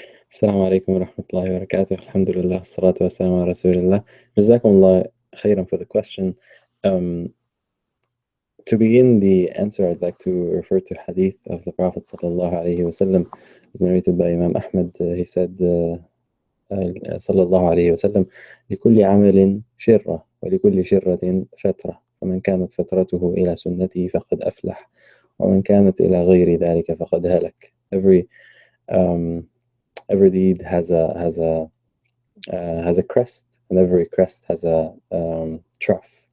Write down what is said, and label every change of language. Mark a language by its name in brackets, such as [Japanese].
[Arabic] السلام عليكم ورحمة الله وبركاته. الحمد لله والصلاة والسلام على رسول الله. جزاكم الله خيرا [English] for the question. Um, to begin the answer, I'd like to refer to hadith of the Prophet sallallahu alaihi wasallam, as narrated by Imam Ahmad. He said, [Arabic] صلى الله عليه وسلم: لكل عمل شرة ولكل شرة فترة، فمن كانت فترته إلى سنتي فقد أفلح، ومن كانت إلى غير ذلك فقد هلك. [English] Um, every deed has a crest, and every crest has a trough.